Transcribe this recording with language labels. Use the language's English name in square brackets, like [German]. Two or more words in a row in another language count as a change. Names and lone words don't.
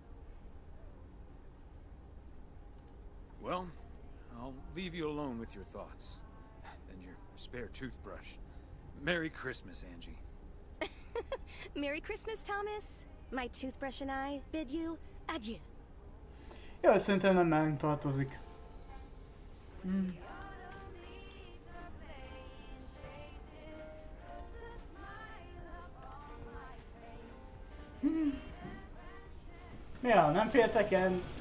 [English] Well, I'll leave you alone with your thoughts. And your spare toothbrush. Merry Christmas, Angie. Merry Christmas, Thomas. My toothbrush and I bid you adieu. [Hungarian] Jó, szerintem nem mellünk tartozik. Ja, nem féltek el?